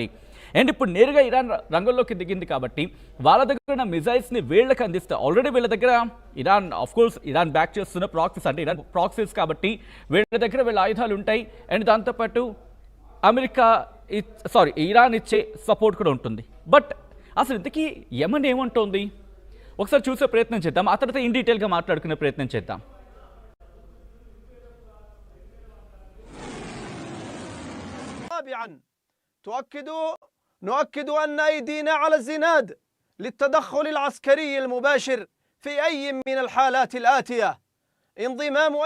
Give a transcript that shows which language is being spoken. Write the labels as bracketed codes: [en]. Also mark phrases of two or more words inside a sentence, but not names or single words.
[te] అండ్ ఇప్పుడు నేరుగా ఇరాన్ రంగంలోకి దిగింది కాబట్టి వాళ్ళ దగ్గర ఉన్న మిజైల్స్ని వీళ్ళకి అందిస్తే, ఆల్రెడీ వీళ్ళ దగ్గర ఇరాన్ ఇరాన్ బ్యాక్ చేస్తున్న ప్రాక్సీస్, అంటే ఇరాన్ ప్రాక్సీస్ కాబట్టి వీళ్ళ దగ్గర వీళ్ళ ఆయుధాలు ఉంటాయి. అండ్ దాంతోపాటు ఇరాన్ ఇచ్చే సపోర్ట్ కూడా ఉంటుంది. బట్ అసలు ఇంతకీ యెమెన్ ఏమంటోంది ఒకసారి చూసే ప్రయత్నం చేద్దాం, ఆ తర్వాత [en] in detailగా [te] మాట్లాడుకునే ప్రయత్నం చేద్దాం. [ar] نؤكد أن أيدينا على الزناد للتدخل العسكري المباشر في أي من الحالات الآتية: انضمام أي